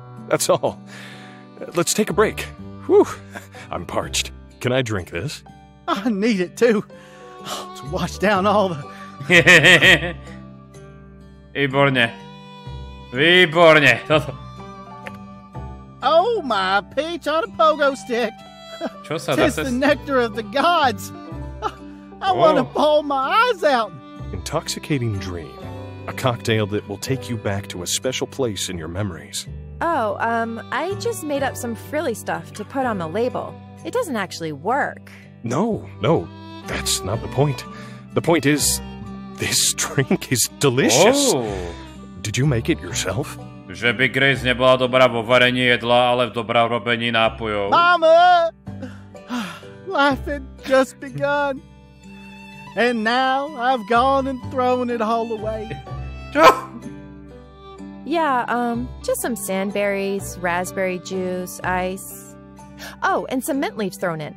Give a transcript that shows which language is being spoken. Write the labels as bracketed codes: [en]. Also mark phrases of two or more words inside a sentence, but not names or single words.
[en] That's all. Let's take a break. Whew, I'm parched. Can I drink this? I need it too. To wash down all the... [sk] Výborne. Výborne. [en] Oh, my peach on a pogo stick. [sk] Čo sa dá [en] Tis the nectar of the gods. I want to bawl my eyes out. Intoxicating dream. A cocktail that will take you back to a special place in your memories. Oh, I just made up some frilly stuff to put on the label. It doesn't actually work. No, that's not the point. The point is, this drink is delicious. Oh. Did you make it yourself? [sk] Že by Grace nebola dobrá vo varení jedla, ale dobrá v robení nápojov. [en] Mama! Life had just begun. And now I've gone and thrown it all away. Yeah, just some sandberries, raspberry juice, ice. Oh, and some mint leaves thrown in.